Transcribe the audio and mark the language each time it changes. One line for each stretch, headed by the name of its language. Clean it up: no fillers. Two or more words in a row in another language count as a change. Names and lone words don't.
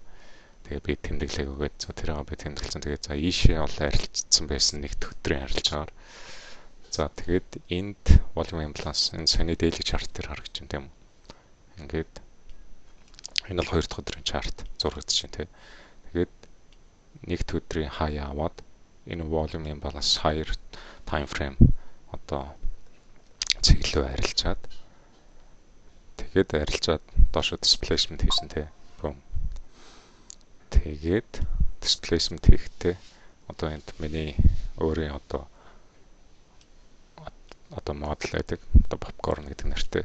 Mongolian: Тэгээ би тэмдэглээг өгөөд за тэрийг би тэмдэглэсэн. Тэгээ за ийшээ бол арилжсан байсан нэг өдрийн арилжаагаар. За тэгээд энд
English: volume imbalance
Mongolian: энэ саяны
English: daily chart
Mongolian: дээр харагдаж байна тийм үү. Ингээд энэ бол 2 дахь өдрийн chart зурагдаж байна тий. Тэгээд нэгд өдрийн high аваад энэ
English: volume imbalance higher time frame
Mongolian: одоо цэглүү арилжаад тэгээд арилжаад доошо displacement хийсэн тий. Бом. Тэгээд displacement хийхдээ одоо энд миний өөрийн одоо модел гэдэг одоо popcorn гэдэг нэртэй.